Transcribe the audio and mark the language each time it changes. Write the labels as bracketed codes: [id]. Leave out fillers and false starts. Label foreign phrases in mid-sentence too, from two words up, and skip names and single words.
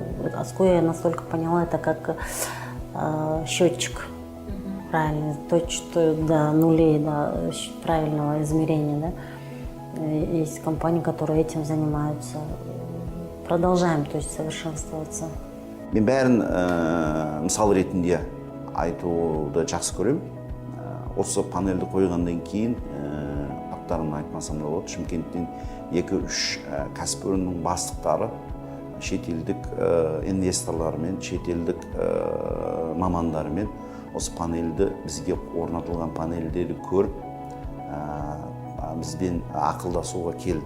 [ru] Аскуя, я настолько поняла, это как счетчик правильный, точно до нулей, до правильного измерения, да. Есть компании, которые этим занимаются. Продолжаем, то есть, совершенствоваться. [kk] Мен бәрін мысал ретінде айтуды жақсы көремін. Осы панельді қойғаннан кейін аттарын айтмасам да болады. Шымкенттен 2-3 кәсіпорынның бастықтары шетелдік инвесторлармен, шетелдік мамандармен осы панельді, бізге орнатылған панельдерді көріп, бізбен ақылдасуға келді.